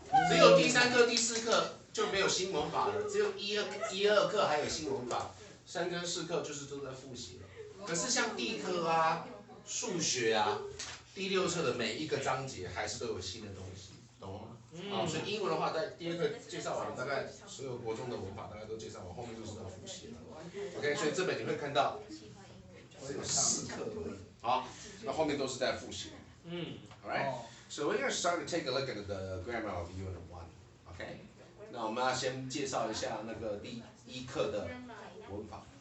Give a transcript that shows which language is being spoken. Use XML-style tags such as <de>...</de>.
<zh>只有第3课、第4课就没有新文法了，只有1、2课还有新文法，3跟4课就是都在复习了。可是像地科啊、数学啊，第6册的每一个章节还是都有新的东西，懂了吗？所以英文的话，在第2课介绍完，大概所有国中的文法大概都介绍完，后面就是要复习了。 OK， 所以这本你会看到只有4课而已，好，那后面都是在复习。</zh> <en>Alright， so we're gonna start to take a look at the grammar of Unit 1.</en> <zh>OK， 那我们要先介绍一下那个第1课的文法。</zh>